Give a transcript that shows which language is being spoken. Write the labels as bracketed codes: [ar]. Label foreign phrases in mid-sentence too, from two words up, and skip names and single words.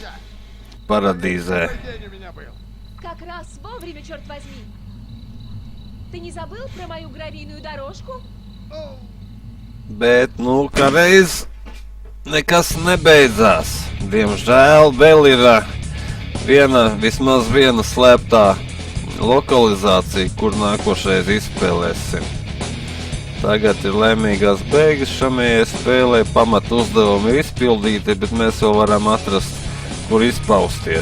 [lv] Paradīzē. [ru] Как раз вовремя, черт возьми. Ты не забыл про мою гравийную дорожку? [lv] Bet, nu, kā reiz nekas nebeidzās. Diemžēl vēl ir vismaz viena slēptā lokalizācija, kur nākošais izspēlēsim. Tagad ir laimīgās beigas šamajai spēlē, pamat uzdevumi ir izpildīti, bet mēs vēl varam atrast, kur izpausties.